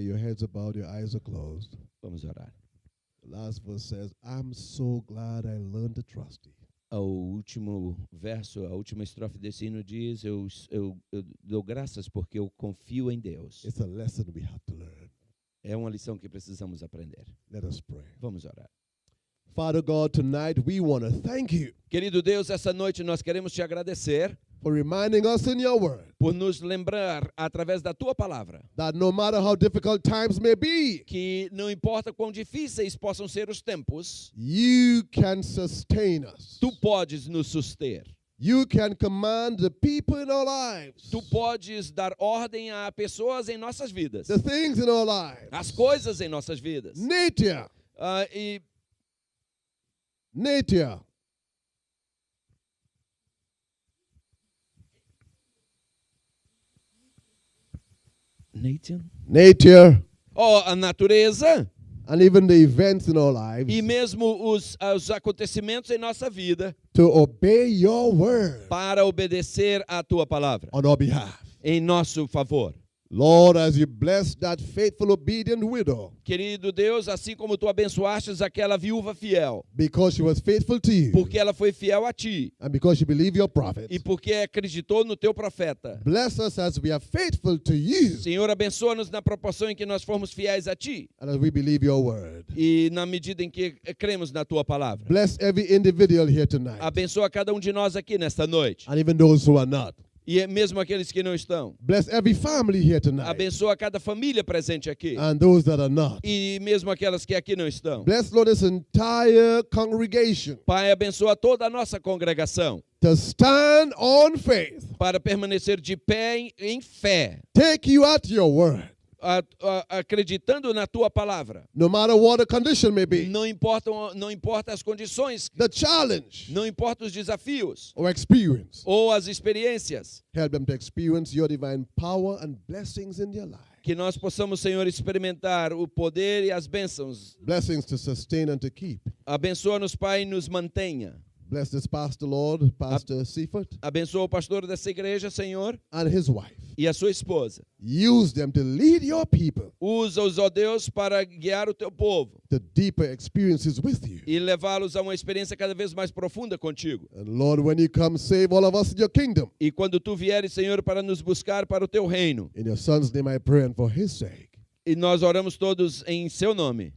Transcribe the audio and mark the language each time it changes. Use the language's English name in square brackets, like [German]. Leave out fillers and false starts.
[English] Your heads are bowed, your eyes are closed. [Portuguese] Vamos orar. [English] The last verse says, I'm so glad I learned to trust thee. [Portuguese] O último verso, a última estrofe desse hino diz, eu dou graças porque eu confio em Deus. [English] It's a lesson we have to learn. [Portuguese] É uma lição que precisamos aprender. [English] Let us pray. [Portuguese] Vamos orar. [English] Father God, tonight we want to thank you [Portuguese] Querido Deus, essa noite nós queremos te agradecer [English] for reminding us in your word [Portuguese] por nos lembrar, através da tua palavra, [English] that no matter how difficult times may be, [Portuguese] que não importa quão difíceis possam ser os tempos, [English] you can sustain us. [Portuguese] tu podes nos suster. [English] You can command the people in our lives, [Portuguese] Tu podes dar ordem a pessoas em nossas vidas, [English] the things in our lives. [Portuguese] as coisas em nossas vidas. [English] Nature, nature. Nature, [Portuguese] A natureza [English] and even the events in our lives, [Portuguese] e mesmo os acontecimentos em nossa vida [English] to obey your word [Portuguese] para obedecer à tua palavra, [English] on our behalf. [Portuguese] em nosso favor. [English] Lord, as you bless that faithful, obedient widow, [Portuguese] Querido Deus, assim como tu abençoastes aquela viúva fiel, [English] because she was faithful to you, [Portuguese] porque ela foi fiel a ti [English] and because she believed your prophet, [Portuguese] e porque acreditou no teu profeta. [English] bless us as we are faithful to you, [Portuguese] Senhor, abençoa-nos na proporção em que nós formos fiéis a ti [English] and as we believe your word. [Portuguese] e na medida em que cremos na tua palavra. [English] Bless every individual here tonight, [Portuguese] Abençoa cada um de nós aqui nesta noite [English] and even those who are not. [Portuguese] e mesmo aqueles que não estão. [English] Bless every family here tonight, [Portuguese] Abençoa cada família presente aqui [English] and those that are not. [Portuguese] e mesmo aquelas que aqui não estão. [English] Bless, Lord, this entire congregation, [Portuguese] Pai, abençoa toda a nossa congregação [English] to stand on faith, [Portuguese] para permanecer de pé em fé, [English] take you at your word, [Portuguese] acreditando na tua palavra. [English] no matter what the condition may be, [Portuguese] Não importa as condições, [English] the challenge [Portuguese] não importa os desafios [English] or experience. [Portuguese] ou as experiências, [English] Help them to experience your divine power and blessings in their life. [Portuguese] que nós possamos, Senhor, experimentar o poder e as bênçãos. [English] Blessings to sustain and to keep. [Portuguese] Abençoa-nos, Pai, e nos mantenha. [English] Bless this pastor, Lord, Pastor Seifert, [Portuguese] Abençoa o pastor dessa igreja, Senhor, [English] and his wife. [Portuguese] e a sua esposa. [English] Use them to lead your people [Portuguese] Usa-os, ó Deus, para guiar o teu povo [English] to deeper experiences with you. [Portuguese] e levá-los a uma experiência cada vez mais profunda contigo. [English] And Lord, when you come, save all of us in your kingdom. [Portuguese] E quando tu vieres, Senhor, para nos buscar para o teu reino. [English] In your son's name I pray, and for his sake. [Portuguese] E nós oramos todos em seu nome.